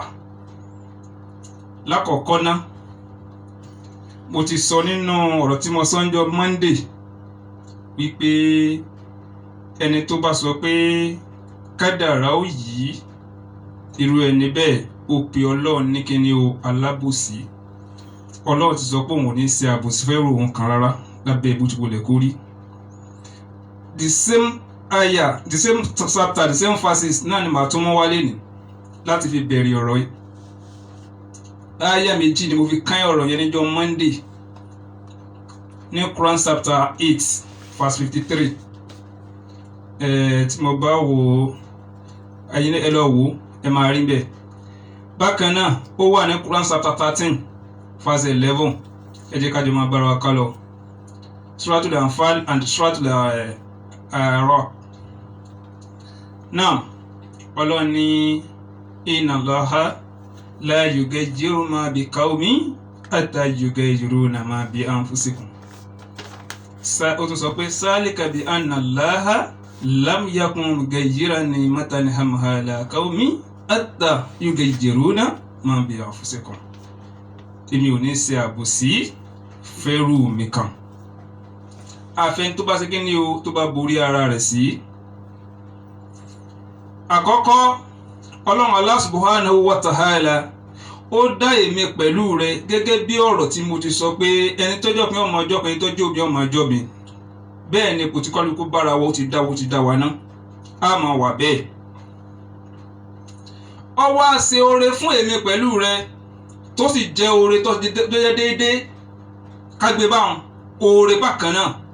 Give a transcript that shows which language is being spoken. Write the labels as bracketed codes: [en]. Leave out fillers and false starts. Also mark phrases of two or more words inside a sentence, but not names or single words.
[yo] Lákọ̀ọ́kọ́ ná, mo ti sọ nínú ọ̀rọ̀ tí mo sọ ńjọ́ Monday wípé ẹni tó bá sọ pé kádàrá ó yí irú ẹni bẹ́ẹ̀ ó pe Ọlọ́run ní kíni o alábòsí. Ọlọ́run ti sọ pé òun ò ní ṣe àbòsí fẹ́rù òun kan rárá lábẹ́ ìbújúbolẹ̀ kórí. [en] The same aya, the same chapter, the same verses [yo] náà ni màá tún mọ́ wálé ní láti fi bẹ̀rẹ̀ ọ̀rọ̀ yìí. Aya méjì ni mo fi kán ọ̀rọ̀ yẹn níjọ́ Monday ní [en] Quran chapter 8 verse 53. [yo] Tí mo bá wò ẹ̀yin ẹ lọ wò ẹ máa rí bẹ́ẹ̀. Bákan náà ó wà ní [en] Quran chapter 13 verse 11. [yo] Ẹ jẹ́ ká jọ máa bára wa ká lọ. [en] Suratul Anfal and Suratul A'raf. Now, [yo] Ọlọ́run ní [ar] إن الله لا يغير ما بقوم حتى يغير ما بأنفسكم. [yo] Ó tún sọ pé [ar] ذلك بأن الله لم يك مغيرا نعمة أنعمها على قوم حتى يغير ما بأنفسكم. [yo] Èmi ò ní ṣe àbòsí fẹ́rù mi kan. Àfẹn tó bá ṣe kí ni o tó bá borí ara rẹ̀ sí. Àkọ́kọ́, Ọlọ́run Allah [ar] سبحانه وتعالى [yo] ó dá èmi pẹ̀lú rẹ̀ gẹ́gẹ́ bí ọ̀rọ̀ tí mo ti sọ pé ẹni tọ́jọ́ pín ọmọ ọjọ́ kan, ẹni tọ́jọ́ òbí ọmọ ọjọ́ mi. Bẹ́ẹ̀ ni kò tí kálukú bára wa ó ti dá wa ná. A máa wà bẹ́ẹ̀. Ó wá ṣe oore fún èmi pẹ̀lú rẹ̀ tó sì jẹ́ oore tó jẹ́ déédéé kágbé báwọn oore bákan náà.